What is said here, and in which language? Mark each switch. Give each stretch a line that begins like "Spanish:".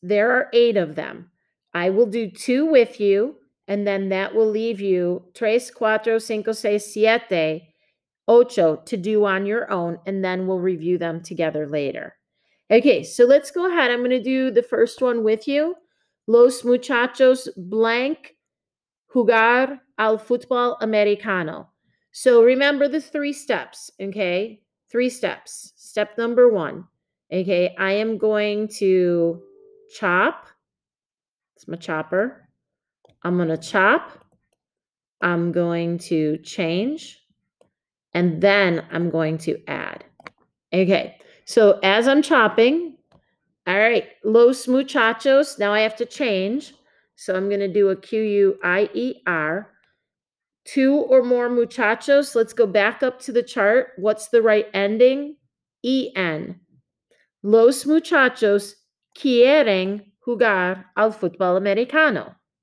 English: There are 8 of them. I will do 2 with you, and then that will leave you 3, 4, 5, 6, 7, 8 to do on your own, and then we'll review them together later. Okay, so let's go ahead. I'm going to do the first one with you.
Spanish: Los muchachos blank jugar al fútbol americano.
English: So remember the 3 steps, okay? 3 steps. Step number 1, okay? I am going to chop. It's my chopper. I'm going to chop. I'm going to change. And then I'm going to add. Okay, so as I'm chopping, all right,
Spanish: los muchachos,
English: now I have to change. So I'm going to do a queer. 2 or more muchachos. Let's go back up to the chart. What's the right ending? En.
Spanish: Los muchachos quieren jugar al fútbol americano.